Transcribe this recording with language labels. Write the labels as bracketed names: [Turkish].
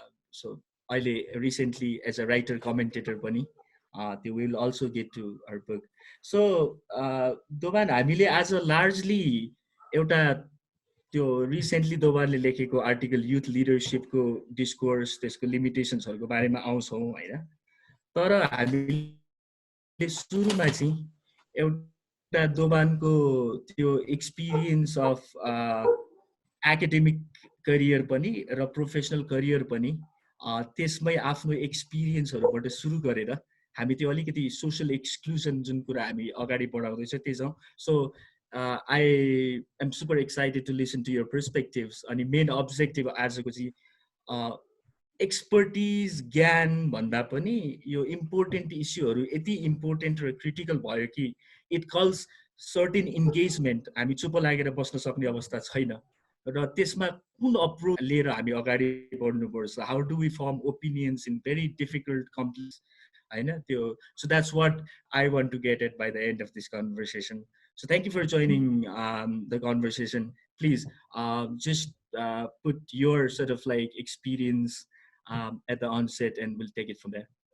[English] So अहिले recently as a writer commentator पनि, they will also get to her book. [Nepali] So दोभान हामीले आज largely एउटा त्यो रिसेन्टली दोबारले लेखेको आर्टिकल युथ लिडरशिपको डिस्कोर्स, त्यसको लिमिटेसन्सहरूको बारेमा आउँछौँ हैन. तर हामीले सुरुमा चाहिँ एउटा दोभानको त्यो एक्सपिरियन्स अफ एकाडेमिक करियर पनि र प्रोफेसनल करियर पनि, त्यसमै आफ्नो एक्सपिरियन्सहरूबाट सुरु गरेर हामी त्यो अलिकति सोशल एक्सक्लुजन जुन कुरा हामी अगाडि बढाउँदैछ त्यही छ. [English] So I am super excited to listen to your perspectives. [Nepali] अनि मेन अब्जेक्टिभ आजको चाहिँ एक्सपर्टिज ज्ञान भन्दा पनि यो इम्पोर्टेन्ट इस्युहरू यति इम्पोर्टेन्ट र क्रिटिकल भयो कि [English] It calls certain engagement. [Nepali] हामी चुप लागेर बस्न सक्ने अवस्था छैन र त्यसमा कुन अप्रोच लिएर हामी अगाडि बढ्नुपर्छ. [English] how do we form opinions in very difficult complex [Nepali] हैन त्यो. [English] So that's what I want to get at by the end of this conversation. So thank you for joining the conversation. Please just put your sort of like experience at the onset, and we'll take it from there.